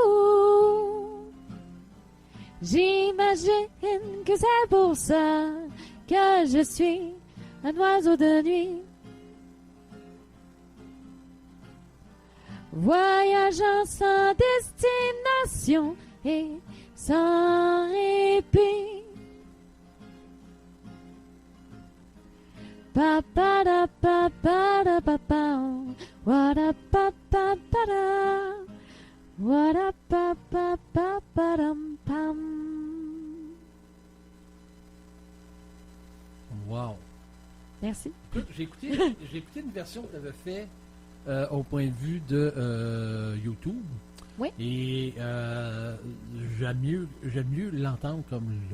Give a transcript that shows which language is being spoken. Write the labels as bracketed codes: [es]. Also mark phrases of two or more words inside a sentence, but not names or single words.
[fr] J'imagine que c'est pour ça que je suis un oiseau de nuit, voyageant sans destination et sans répit. Pa pa da pa pa da pa pa. [en] What up pa pa pa da. What up pa pa pa pa dam pam. Wow. [fr] Merci. Écoute, j'ai écouté une version que tu avais fait au point de vue de YouTube. Oui. Et j'aime mieux l'entendre comme là.